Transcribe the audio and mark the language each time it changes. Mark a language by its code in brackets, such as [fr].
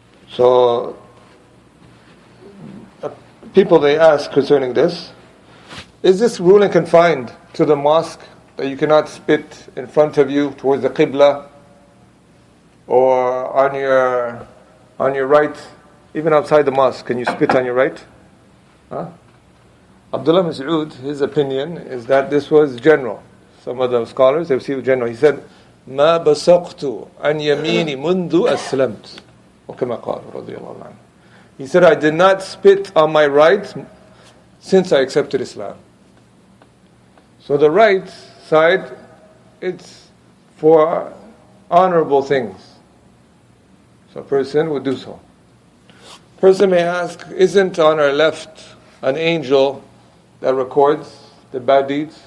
[en] So, people they ask concerning this, is this ruling confined to the mosque, that you cannot spit in front of you towards the qibla or on your right, even outside the mosque? Can you spit on your right? Huh? Abdullah Mas'ud, his opinion is that this was general. Some of the scholars, they see it general. He said, [ar] مَا بَسَقْتُ عَنْ يَمِينِ مُنْذُ أَسْلَمْتُ وَكَمَا قَالَ رضي الله عنه. [en] He said, I did not spit on my right since I accepted Islam. So the right side, it's for honorable things. So a person would do so. Person may ask, isn't on our left an angel that records the bad deeds?